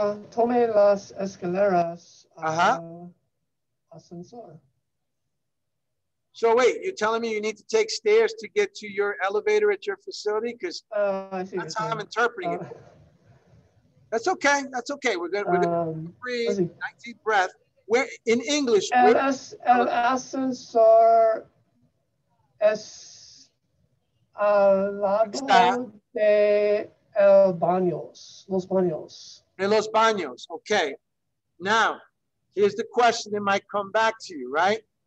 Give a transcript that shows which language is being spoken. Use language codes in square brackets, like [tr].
[es] Tome las escaleras ascensor. [en] So wait, you're telling me you need to take stairs to get to your elevator at your facility? Because that's how I'm interpreting it. That's okay. That's okay. We're gonna breathe. Nice deep breath. Where in English? [es] El ascensor es al lado de el baños, los baños. De los baños. Okay. [en] Now, here's the question that might come back to you, right?